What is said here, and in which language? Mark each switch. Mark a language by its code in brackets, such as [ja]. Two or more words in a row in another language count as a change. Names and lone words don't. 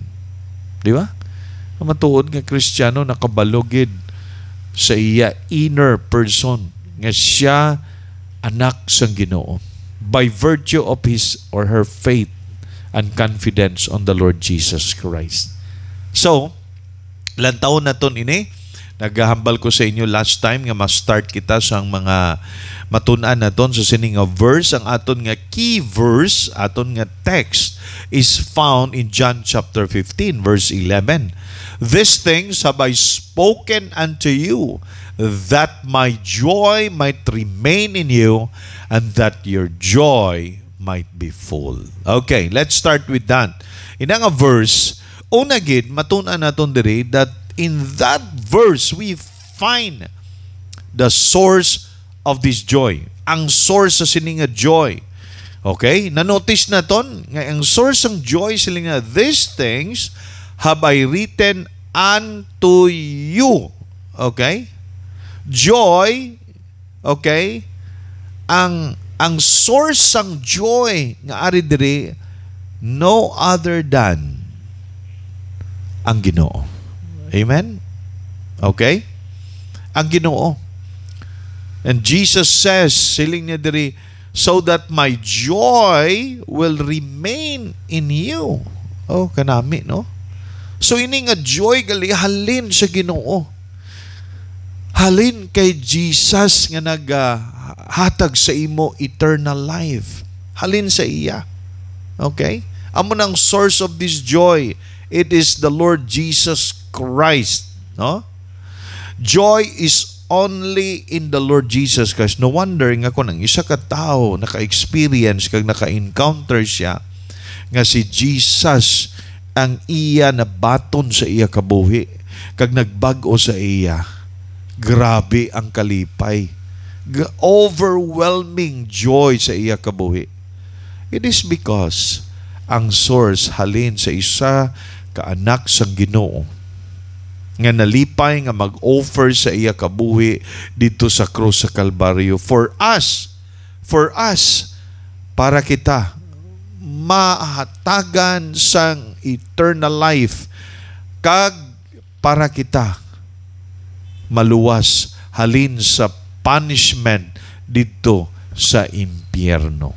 [hil] Di ba? Matuod nga Kristiyano nakabalogid sa iya [en] inner person [hil] nga siya anak sang Ginoo [en] by virtue of his or her faith and confidence on the Lord Jesus Christ. [hil] So, lantaw na ton ini, naghahambal ko sa inyo [en] last time [hil] nga ma-start kita sa mga matun-an naton sa sining nga verse. Ang aton nga [en] key verse, [hil] aton nga [en] text is found in John chapter 15 verse 11. These things have I spoken unto you, that my joy might remain in you, and that your joy might be full. Okay, let's start with that. In nga verse, [hil] una gid matun-an naton diri [en] that in that verse we find the source of this joy. [hil] Ang source sa sining nga joy. Okay? Na-notice naton nga ang source ng joy siling nga, [en] these things have I written unto you. Okay? Joy, okay? [hil] Ang source ng joy nga ari diri no other than ang Ginoo. Amen? Okay? Ang Ginoo. [en] And Jesus says, [hil] siling niya diri, [en] so that my joy will remain in you. [hil] Oh, kanami, no? So, ini nga joy gali halin sa Ginoo. Halin kay Jesus nga naghatag sa imo [en] eternal life. [hil] Halin sa iya. Okay? Amo nang [en] source of this joy. It is the Lord Jesus Christ. No? Joy is only in the Lord Jesus Christ. [hil] No wonder nga kung ang isa ka tao naka-experience kag naka-encounter siya nga si Jesus ang iya na baton sa iya kabuhi kag nagbag-o sa iya. Grabe ang kalipay. [en] Overwhelming joy [hil] sa iya kabuhi. [en] It is because [hil] ang source halin sa isa ka anak sang Ginoo nga nalipay nga mag-offer sa iya kabuhi dito sa krus sa Kalbaryo [en] for us, [hil] para kita mahatagan sang [en] eternal life [hil] kag para kita maluwas halin sa punishment dito sa impyerno.